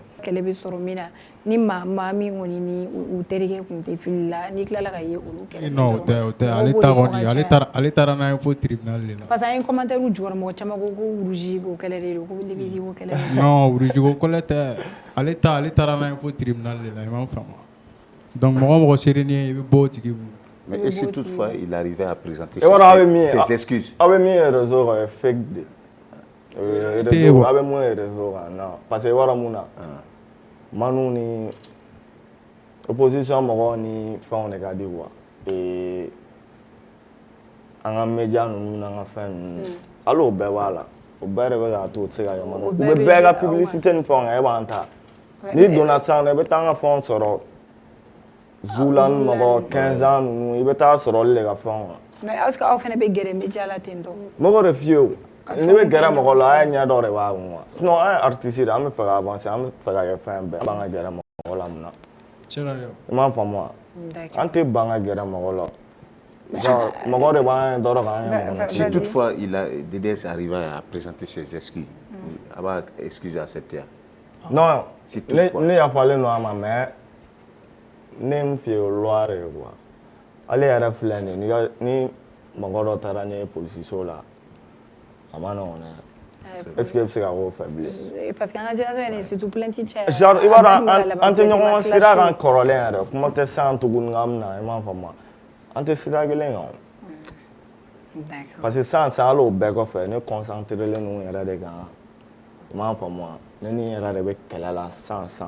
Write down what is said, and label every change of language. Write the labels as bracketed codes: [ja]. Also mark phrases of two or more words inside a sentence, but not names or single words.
[bm] kɛlɛ bɛ sɔrɔ min na ni maa min kɔni ni u terikɛ kun tɛ fili la n'i tilala ka ye olu kɛlɛ non o tɛ ale ta kɔni ale taara n'a ye fo tribunal de la [fr] parce que [bm] an ye commentaire jukɔrɔ mɔgɔ caman ko rouge ko kɛlɛ de don ko limisi ko kɛlɛ non rouge ko kɛlɛ tɛ ale taara n'a ye fo tribunal de la i m'a faamu donc mɔgɔ seere ni ye i bɛ bɔ o tigi kun. [fr] Mais et si toutefois il arrivait à présenter ses excuses? [bm] Aw bɛ min ye réseau kan o ye fake de aw bɛ mun ye réseau kan [fr] non parce que [bm] i b'a dɔn mun na Manu ni opposition mɔgɔw ni fɛnw de ka di quoi an ka média ninnu n'an ka fɛn ninnu hali o bɛɛ b'a la o bɛɛ de bɛ k'a to o tɛ se ka kɛ Manu u bɛ bɛɛ ka publicité ni fɛnw kɛ e b'an ta n'i donna sisan i bɛ taa an ka fɛnw sɔrɔ Zula ni mɔgɔ 15 ans ninnu i bɛ taa sɔrɔ olu de ka fɛnw kan [fr] mais est-ce que [bm] aw fana bɛ gɛrɛ média la ten tɔ mɔgɔ de f'i ye o n'i bɛ gɛrɛ mɔgɔ la a ye ɲɛ dɔ de b'a kun quoi sinon an ye artiste de an bɛ fɛ ka avancer an bɛ fɛ ka kɛ fɛn bɛɛ an b'an ka gɛrɛ mɔgɔ la mun na i m'a faamu wa an tɛ ban ka gɛrɛ mɔgɔ la mɔgɔ de b'an ye dɔrɔn k'an ye mɔgɔ [fr] Si toutefois DDS arrive à présenter ses excuses [bm] a b'a excuse accepter non ne yafalen don a ma mais ne ye min f'i ye o loi de ye quoi ale yɛrɛ filɛ nin ye ni mɔgɔ dɔ taara ne ye polisiso la a ma nɔgɔn dɛ [fr] est-ce que [bm] i bɛ se ka k'o fɛ bilen [fr] parce que [bm] an ka génération yɛrɛ surtout plainte caya genre i b'a dɔn an tɛ ɲɔgɔn sira kan kɔrɔlen yɛrɛ kuma tɛ san tuguni k'an bɛna i m'a faamu an tɛ sira kelen kan [fr] parce que [bm] sisan hali o bɛɛ kɔfɛ ne concentré len don n yɛrɛ de kan i m'a faamu ne ni n yɛrɛ de bɛ kɛlɛ la sisan